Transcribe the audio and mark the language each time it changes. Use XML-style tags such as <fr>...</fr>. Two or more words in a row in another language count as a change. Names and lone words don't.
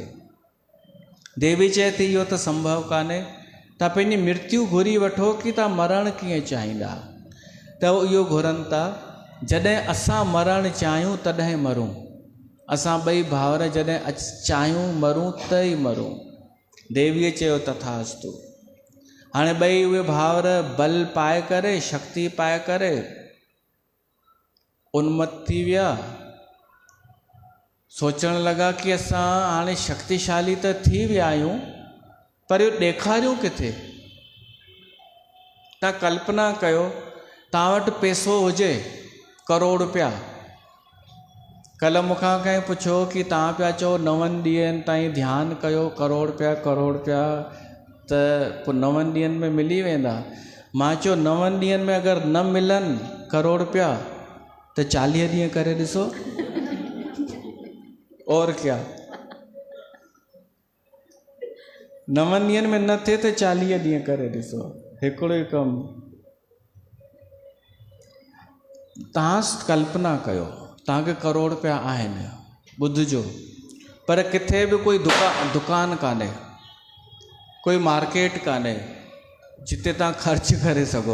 <sd>देवी चए थी इहो त संभव कान्हे, तव्हां पंहिंजी मृत्यु घुरी वठो कि तव्हां मरणु कीअं चाहींदा। त इहो घुरनि था जॾहिं असां मरणु चाहियूं तॾहिं मरूं। असां ॿई भाउर जॾहिं चाहियूं मरूं त ई मरूं। देवीअ चयो तथास्तु। हाणे ॿई उहे भाउर बल पाए करे, शक्ति पाए करे उन्मत्त थी विया। सोचणु लॻा कि असां हाणे शक्तिशाली त थी विया आहियूं, पर इहो ॾेखारियूं किथे। तव्हां कल्पना कयो तव्हां वटि पैसो हुजे करोड़ रुपया। कल्ह मूंखां कंहिं पुछियो कि तव्हां पिया चओ 9 ॾींहंनि ताईं ध्यानु कयो, करोड़ रुपया, त पोइ 9 ॾींहंनि में मिली वेंदा। मां चयो 9 ॾींहंनि में अगरि न मिलनि करोड़ रुपया त 40 ॾींहं करे ॾिसो,</sd> <hi>और क्या।</hi> <sd>9 ॾींहंनि में न थिए त 40 ॾींहं करे ॾिसो। हिकिड़ो ई कमु। तव्हां कल्पना कयो तव्हांखे करोड़ रुपया आहिनि, ॿुधिजो, पर किथे बि कोई दुकान कान्हे, कोई मार्केट कान्हे जिते तव्हां ख़र्च करे सघो।</sd>